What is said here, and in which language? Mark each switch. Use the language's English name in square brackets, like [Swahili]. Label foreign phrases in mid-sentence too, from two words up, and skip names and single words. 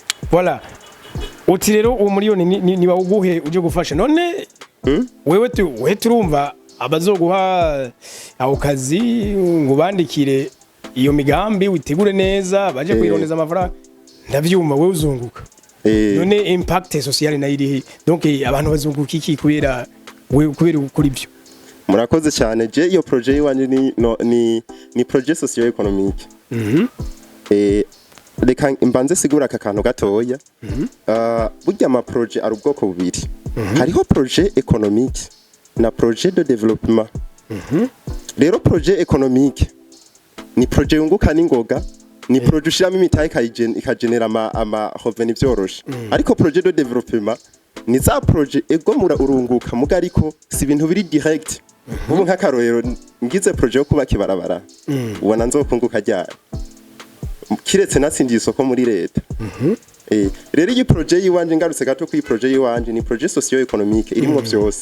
[Rundi] voilà uti rero uwo miliyoni ni bawuguhe uje gufasha none wewe turumva abazoguha aho kazi ngo bandikire iyo migambi witegure neza baje kwirondeza amafaranga ndavyumva wewe uzunguka none [French] impact social [Rundi] na iri donc abantu bazunguka iki kubera kuri byo murakoze cyane. Je iyo projet yiwanje ni [French] projet socio-economique. [Rundi] Reka mbanze sigura aka kantu gatoya. Burya ama projet ari ubwoko bubiri. Hariho [French] projet économique [Rundi] na [French] projet de développement. [Rundi] Rero [French] projet économique [Rundi] ni projet yunguka n'ingoga, ni projet ushiramo imitahe ikagenera ama revenu byoroshe. Ariko [French] projet de développement [Rundi] ni za projet ego urunguka muga ariko si ibintu biri direct. Ubu nk'akarorero ngize projet yo kubaka ibarabara, ubona nzokunguka ryari kiretse natsindiye isoko muri leta. Rero iyi projet yiwanje ngarutse gato ku iyi projet yiwanje ni [French] projet socio-economique [Rundi] irimo byose.